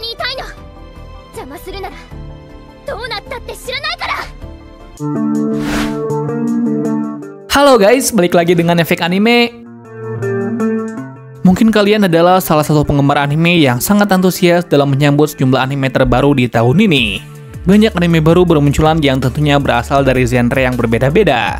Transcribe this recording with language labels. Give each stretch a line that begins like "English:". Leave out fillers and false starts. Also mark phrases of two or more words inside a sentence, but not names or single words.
Japanese: いたいの。邪魔するならどうなったって知らないから。
Indonesian: Halo guys, balik lagi dengan Efek Anime. Mungkin kalian adalah salah satu penggemar anime yang sangat antusias dalam menyambut sejumlah anime terbaru di tahun ini. Banyak anime baru bermunculan yang tentunya berasal dari genre yang berbeda-beda.